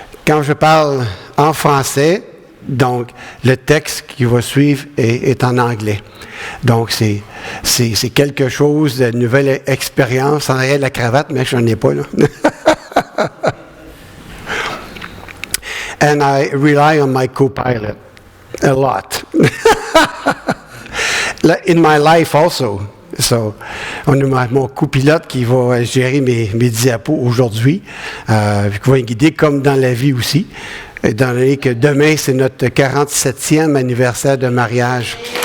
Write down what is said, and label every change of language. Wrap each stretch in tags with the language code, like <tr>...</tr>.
<fr>quand je parle en français, donc le texte qui va suivre est en anglais. Donc, c'est quelque chose de nouvelle expérience en arrière de la cravate, mais je n'en ai pas, là.</fr> <en>And I rely on my co-pilot a lot. In my life also.</en> <fr>So, on a mon copilote qui va gérer mes diapos aujourd'hui, qui va guider comme dans la vie aussi, étant donné que demain, c'est notre 47e anniversaire de mariage.</fr>